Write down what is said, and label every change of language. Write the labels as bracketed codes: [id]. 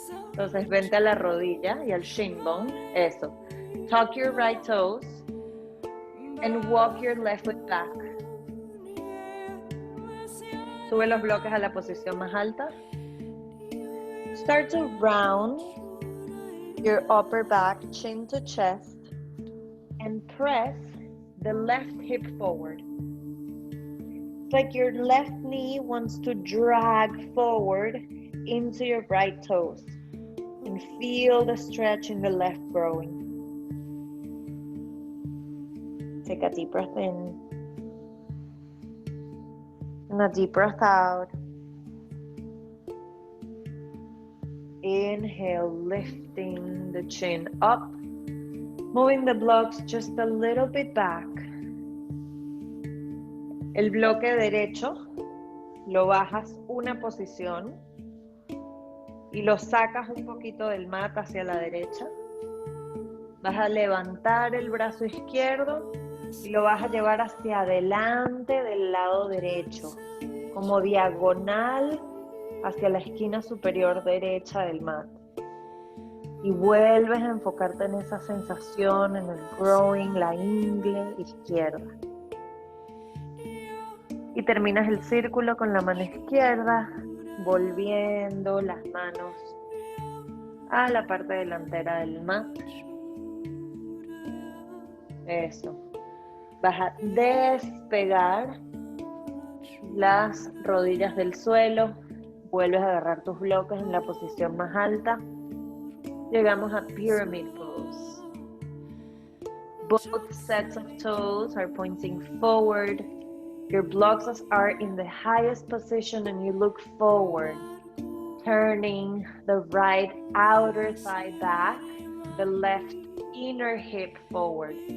[es] Entonces, vente a la rodilla y al shin bone, eso. [en] Tuck your right toes and walk your left foot back. [es] Sube los bloques a la posición más alta. [en] Start to round your upper back, chin to chest, and press the left hip forward. It's like your left knee wants to drag forward into your right toes and feel the stretch in the left growing. Take a deep breath in and a deep breath out. Inhale, lifting the chin up, moving the blocks just a little bit back. [es] El bloque derecho lo bajas una posición y lo sacas un poquito del mat hacia la derecha. Vas a levantar el brazo izquierdo y lo vas a llevar hacia adelante del lado derecho, como diagonal hacia la esquina superior derecha del mat. Y vuelves a enfocarte en esa sensación, en el growing, la ingle izquierda. Y terminas el círculo con la mano izquierda, volviendo las manos a la parte delantera del mat. Eso. Vas a despegar las rodillas del suelo. Vuelves a agarrar tus bloques en la posición más alta. Llegamos a pyramid pose. [en] Both sets of toes are pointing forward. Your blocks are in the highest position and you look forward, turning the right outer thigh back, the left inner hip forward.